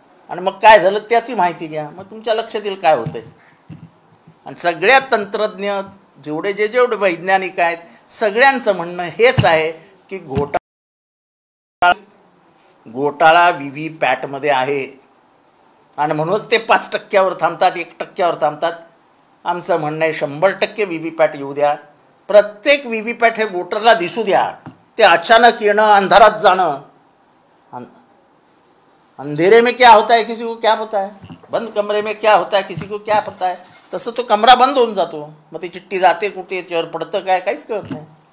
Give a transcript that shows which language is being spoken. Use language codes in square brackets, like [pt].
[mr] आणि मग काय झालं त्याची माहिती घ्या, मग तुमच्या लक्षात येईल काय होतंय. आणि सगळ्या तंत्रज्ञ जेवढे वैज्ञानिक आहेत सगळ्यांचं म्हणणं हेच आहे की घोटाळा व्हीव्हीपॅटमध्ये आहे आणि म्हणूनच ते 5% थांबतात, 1% थांबतात. आमचं म्हणणं आहे 100% व्हीव्हीपॅट येऊ द्या. प्रत्येक व्हीव्हीपॅट हे वोटरला दिसू द्या. ते अचानक येणं, अंधारात जाणं, [hi] अंधेरे में क्या होता है किसी को क्या पता है, [mr] बंद कमरे में क्या होता है किसी को क्या पता है, तसं तो कमरा बंद होऊन जातो. मग ती चिठ्ठी जाते कुठे, त्यावर पडतं काय, काहीच कळत नाही.